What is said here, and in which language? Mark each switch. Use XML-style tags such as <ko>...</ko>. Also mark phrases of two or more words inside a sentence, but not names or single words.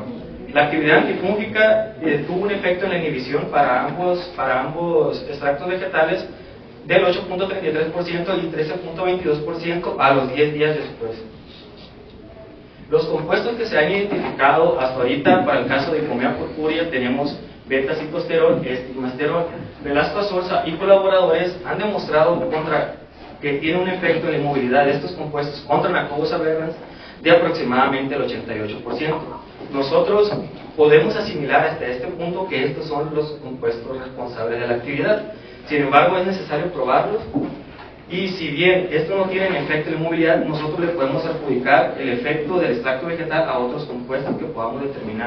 <es>La actividad antifúngica tuvo un efecto en la inhibición para ambos extractos vegetales del 8.33% y 13.22% a los 10 días después. Los compuestos que se han identificado hasta ahorita para el caso de Ipomea purpurea tenemos beta-cicosterol, estigmasterol, velascoazosa y colaboradores han demostrado que tiene un efecto en la inmovilidad de estos compuestos contra Nacobus aberrans de aproximadamente el 88%. Nosotros podemos asimilar hasta este punto que estos son los compuestos responsables de la actividad. Sin embargo, es necesario probarlos. Y si bien esto no tiene efecto en la inmovilidad, nosotros le podemos adjudicar el efecto del extracto vegetal a otros compuestos que podamos determinar.</es>